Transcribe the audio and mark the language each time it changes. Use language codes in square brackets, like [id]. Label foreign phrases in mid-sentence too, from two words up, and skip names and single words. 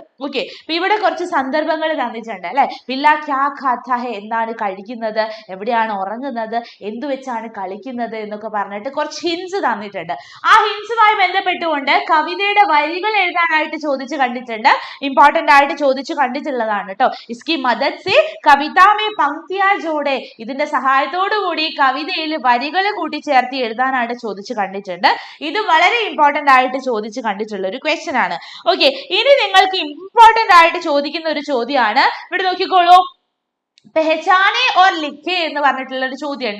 [ml] ഓക്കെ, അപ്പൊ ഇവിടെ കുറച്ച് സന്ദർഭങ്ങൾ തന്നിട്ടുണ്ട് അല്ലെ. [hi] पिल्ला क्या खाता है, [ml] എന്താണ് കഴിക്കുന്നത്, എവിടെയാണ് ഉറങ്ങുന്നത്, എന്തു വെച്ചാണ് കളിക്കുന്നത് എന്നൊക്കെ പറഞ്ഞിട്ട് കുറച്ച് ഹിൻസ് തന്നിട്ടുണ്ട്. ആ ഹിൻസുമായി ബന്ധപ്പെട്ടുകൊണ്ട് കവിതയുടെ വരികൾ എഴുതാനായിട്ട് ചോദിച്ചു കണ്ടിട്ടുണ്ട്, ഇമ്പോർട്ടന്റ് ആയിട്ട് ചോദിച്ചു കണ്ടിട്ടുള്ളതാണ്. [hi] इसकी मदद से कविता में पंक्तियां जोड़े, [ml] ഇതിന്റെ സഹായത്തോടു കൂടി കവിതയിൽ വരികൾ കൂട്ടിച്ചേർത്ത് എഴുതാനായിട്ട് ചോദിച്ചു കണ്ടിട്ടുണ്ട്. ഇത് വളരെ ഇമ്പോർട്ടന്റ് ആയിട്ട് ചോദിച്ചു കണ്ടിട്ടുള്ള ഒരു ക്വസ്റ്റ്യൻ ആണ്. ഓക്കെ, ഇനി നിങ്ങൾക്ക് ഇമ്പോർട്ടന്റ് ആയിട്ട് ചോദിക്കുന്ന ഒരു ചോദ്യമാണ്, ഇവിടെ നോക്കിക്കോളൂ, [hi] पहचाने और लिखे [ml] എന്ന് പറഞ്ഞിട്ടുള്ള ഒരു ചോദ്യമുണ്ട്.